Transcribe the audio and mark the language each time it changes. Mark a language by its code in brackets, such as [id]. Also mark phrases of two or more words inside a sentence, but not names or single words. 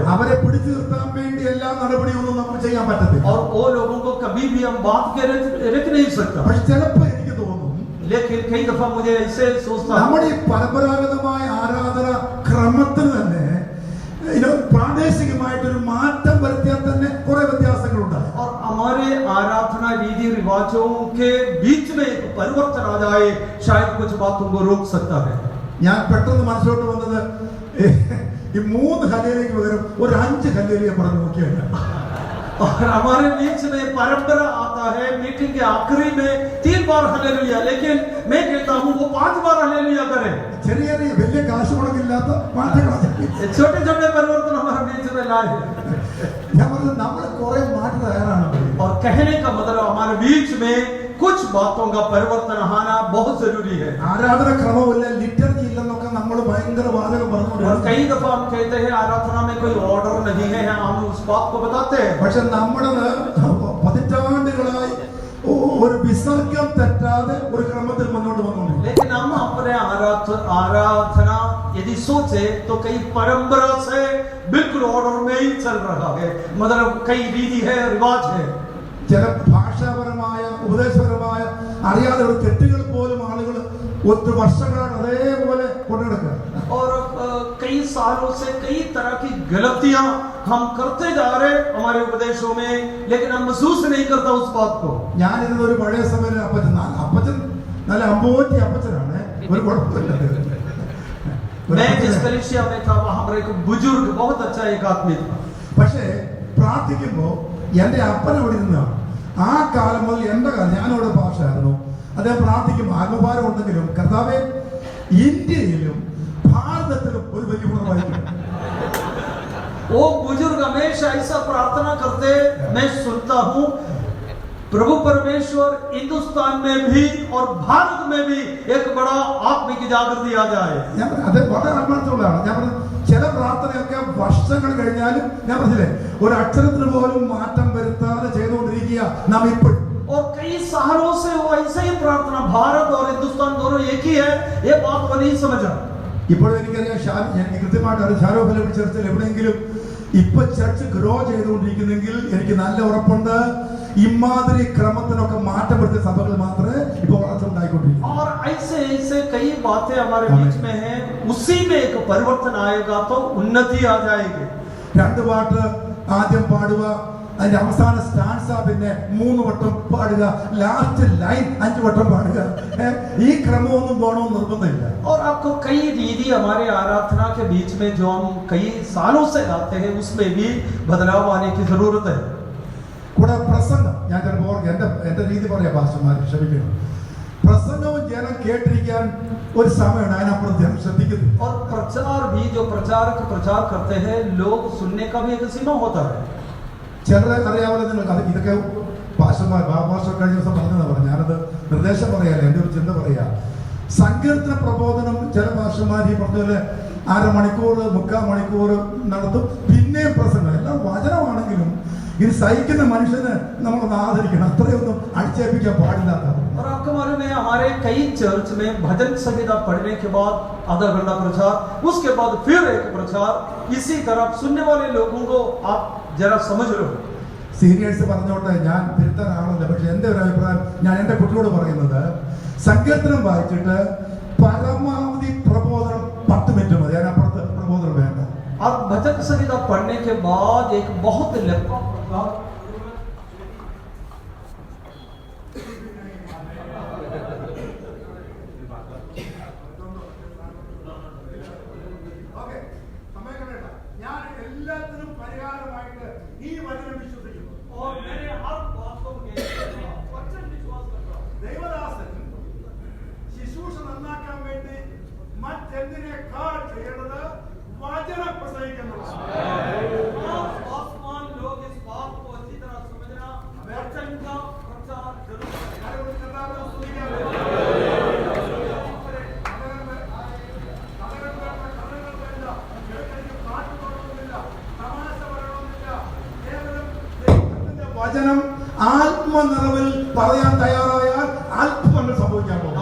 [ml] അവരെ പിടിച്ചു നിർത്താൻ വേണ്ടി എല്ലാ നടപടിയൊന്നും നമുക്ക് ചെയ്യാൻ പറ്റത്തില്ല. [hi] और वो लोगों को कभी भी हम बात के रख नहीं सकता। [ml] പക്ഷെ ചിലപ്പോൾ എനിക്ക് തോന്നുന്നു, [hi] लेकिन कई दफा मुझे ऐसे सोचता [ml] നമ്മുടെ ഈ പരമ്പരാഗതമായ ആരാധന ക്രമത്തിന് തന്നെ പ്രാദേശികമായിട്ടൊരു മാറ്റം വരുത്തിയാൽ തന്നെ കുറെ വ്യത്യാസങ്ങളുണ്ടായി. [hi] और हमारे आराधना रीति रिवाजों के बीच में एक परिवर्तन आ जाए शायद कुछ बातों को रोक सकता है। [ml] ഞാൻ പെട്ടെന്ന് മനസ്സിലോട്ട് വന്നത് ഈ 3 ഹല്ലേലൂയയ്ക്ക് പകരം ഒരു 5 ഹല്ലേലൂയ പറഞ്ഞു നോക്കിയാണ്. [hi] और हमारे बीच में परंपरा आता है मीटिंग के आखिरी में 3 बार हालेलुया, लेकिन मैं कहता हूं वो 5 बार हालेलुया करें। [ml] ചെറിയ ചെറിയ വലിയ കാശ് മുടക്കില്ലാത്ത മാറ്റങ്ങൾ [hi] छोटे छोटे परिवर्तन हमारे बीच में लाए हैं। [ml] ഞാൻ പറഞ്ഞത് നമ്മൾ കുറെ മാറ്റി തയ്യാറാണ്. [hi] और कहने का मतलब हमारे बीच में कुछ बातों का परिवर्तन आना बहुत जरूरी है. [ml] ആരാധന ക്രമമില്ല, ലിറ്റർജി ഇല്ലെന്നൊക്കെ നമ്മൾ ഭയങ്കര വാചകം [hi] और [ml] പറഞ്ഞുകൊണ്ടിരിക്കും. [hi] कई दफा हम कहते हैं आराधना में कोई ऑर्डर नहीं है, हम उस बात को बताते हैं. [ml] പക്ഷെ നമ്മളത് പതിറ്റാണ്ടുകളായി ഒരു വിസർഗം തെറ്റാതെ ഒരു ക്രമത്തിൽ മുന്നോട്ട് വന്നുകൊണ്ടിരിക്കും. [hi] लेकिन हम अपने आराधना यदि सोचे तो कई परंपरा से बिल्कुल ऑर्डर में ही चल रहा है, मतलब कई रीति है, रिवाज है. [ml] ചില ഭാഷാപരമായ ഉപദേശപരമായ അറിയാതെ ഒരു തെറ്റുകൾ പോലും ആളുകൾ ഒത്തിരി വർഷങ്ങളാണ് അതേപോലെ കൊണ്ടുനടക്കുക. [hi] और कई सालों से कई तरह की गलतियां हम करते जा रहे हमारे उपदेशों में, लेकिन हम महसूस नहीं करता उस बात को. [ml] ഞാനിരുന്ന ഒരു പഴയ സമയത്ത് അപ്പച്ചൻ നല്ല അമ്പോറ്റി അപ്പച്ചനാണ്, ഒരു കുഴപ്പമില്ല. [hi] मैं जिस कलीसिया में था वहां पर एक बुजुर्ग बहुत अच्छा एक आदमी था. [ml] പക്ഷേ പ്രാർത്ഥിക്കുമ്പോൾ എന്റെ അപ്പൻ അവിടെ ഇരുന്നാണ്. ആ കാലം മുതൽ എന്റെ കാലം ഞാനവിടെ ഭാഷയായിരുന്നു. അദ്ദേഹം പ്രാർത്ഥിക്കും ആത്മഭാരം ഉണ്ടെങ്കിലും കർത്താവേ ഇന്ത്യയിലും ഭാരതത്തിലും ഒരു വലിയ ഗുണമായിരിക്കും. [hi] वो बुजुर्ग हमेशा ऐसा प्रार्थना करते, मैं सुनता हूँ प्रभु परमेश्वर हिंदुस्तान में भी और भारत में भी एक बड़ा आत्मिक जागृति आ जाए. [ml] അത് വളരെ ആത്മാർത്ഥമുള്ളതാണ്. ഞാൻ പറഞ്ഞു ചില പ്രാർത്ഥനയൊക്കെ വർഷങ്ങൾ കഴിഞ്ഞാലും ഞാൻ പറഞ്ഞില്ലേ ഒരു അക്ഷരത്തിന് പോലും മാറ്റം വരുത്താതെ ചെയ്തുകൊണ്ടിരിക്കുക നാം ഇപ്പോഴും. [hi] और कई सालों से वो ऐसे ही प्रार्थना, भारत और हिंदुस्तान दोनों एक ही है, ये बात वो नहीं समझा. [ml] ഇപ്പോഴും എനിക്കറിയാം, എനിക്ക് കൃത്യമായിട്ട് അറിയാം, ഷാരോഫലം ചർച്ചിൽ എവിടെയെങ്കിലും ഇപ്പൊ [en] church grow [ml] ചെയ്തുകൊണ്ടിരിക്കുന്നെങ്കിൽ എനിക്ക് നല്ല ഉറപ്പുണ്ട് ഇമാതിരി ക്രമത്തിനൊക്കെ മാറ്റം വരുത്തിയ സഭകൾ മാത്രമേ ഇപ്പൊ വളർച്ച ഉണ്ടായിക്കൊണ്ടിരിക്കും. [hi] और ऐसे ऐसे कई बातें हमारे बीच में हैं, उसी में एक परिवर्तन आएगा तो उन्नति आ जाएगी. [ml] രണ്ട് പാട്ട് ആദ്യം പാടുക, അതിന്റെ അവസാന സ്റ്റാൻസ പിന്നെ 3 വട്ടം പാടുക, [en] last line [ml] 5 വട്ടം പാടുക. ഈ ക്രമമൊന്നും വേണമെന്ന് നിർബന്ധമില്ല. [hi] और आपको कई रीति हमारे आराधना के बीच में जो हम कई सालों से आते हैं उसमें भी बदलाव आने की जरूरत है. [ml] കൂടെ പ്രസംഗം, ഞാൻ ചിലപ്പോൾ എന്റെ രീതി പറയാം, പാസ്റ്റർമാർ ക്ഷമിക്കണം. പ്രസംഗവും ജനം കേട്ടിരിക്കാൻ ഒരു സമയമാണ്, അതിനപ്പുറം ജനം ശ്രദ്ധിക്കുന്നു. [hi] और प्रचार भी जो प्रचारक प्रचार करते हैं लोग सुनने का भी एक सीमा होता है. [ml] ചിലരെ അറിയാമല്ലോ നിങ്ങൾക്ക്, അത് ഇതൊക്കെ പാസ്റ്റർമാർ ബാബാസ്റ്റർ കഴിഞ്ഞ ദിവസം പറഞ്ഞതാണ് പറഞ്ഞു. ഞാനത് നിർദ്ദേശം പറയാല്ല, എൻ്റെ ഒരു ചിന്ത പറയാ. സങ്കീർത്തന പ്രബോധനം ചില പാസ്റ്റർമാർ ഈ പറഞ്ഞ പോലെ 1/2 മണിക്കൂർ 3/4 മണിക്കൂർ നടത്തും, പിന്നെയും പ്രസംഗം. എല്ലാം വചനമാണെങ്കിലും ഇത് സഹിക്കുന്ന മനുഷ്യന് നമ്മളൊന്ന് ആദരിക്കണം, അത്രയൊന്നും അടിച്ചേൽപ്പിക്കാൻ പാടില്ലാത്ത. [hi] और आपको मालूम है हमारे कई चर्च में भजन संहिता पढ़ने के बाद आधा घंटा प्रचार, उसके बाद फिर एक प्रचार. इसी तरह सुनने वाले लोगों को आप जरा समझ लो. [ml] സീനിയേഴ്സ് പറഞ്ഞോട്ടെ, ഞാൻ തിരുത്താൻ ആളല്ല, പക്ഷെ എൻ്റെ ഒരു അഭിപ്രായം ഞാൻ എൻ്റെ കുട്ടിയോട് പറയുന്നത്, സങ്കീർത്തനം വായിച്ചിട്ട് പരമാവധി പ്രബോധനം 10 മിനിറ്റ് മതി, അതിനപ്പുറത്ത് പ്രബോധനം വേണ്ട. [hi] और भजन संहिता पढ़ने के बाद एक बहुत लंबा प्रचार. [ml] ഞാൻ എല്ലാത്തിനും പരിഹാരമായിട്ട് ഈ വചനം വിശ്വസിക്കുന്നു. [hi] और मैंने हर बातों में वचन विश्वास करता हूं. [ml] ദൈവദാസൻ ശുശ്രൂഷ നന്നാക്കാൻ വേണ്ടി മറ്റെന്തിനേക്കാൾ ചെയ്യേണ്ടത് വചനം പ്രസംഗിക്കുന്നതാണ്. [hi] आसमान लोग इस बात को अच्छी तरह समझना, वचन का प्रचार जरूर [ml] വചനം ആത്മനിറവിൽ പറയാൻ തയ്യാറായാൽ അത്ഭുതങ്ങൾ സംഭവിക്കാൻ പോകും.